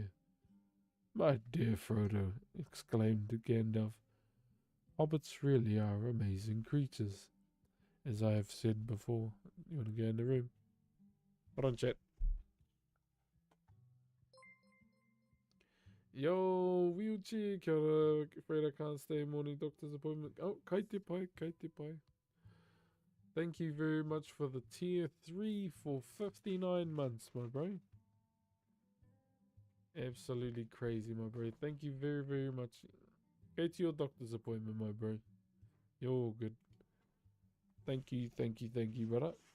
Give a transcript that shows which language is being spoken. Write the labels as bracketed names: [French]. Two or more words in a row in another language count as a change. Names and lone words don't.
[English] My dear Frodo, exclaimed Gandalf, hobbits really are amazing creatures, as I have said before. You want to go in the room? Hold on, chat. Yo, wheelchair, [Māori] kia ora. [English] Afraid I can't stay. Morning doctor's appointment. [Māori] Oh, kaite pai, kaite pai. [English] Thank you very much for the tier 3 for 59 months, my bro. Absolutely crazy, my bro. Thank you very, very much. Go to your doctor's appointment, my bro. You're all good. Thank you, thank you, thank you, brother.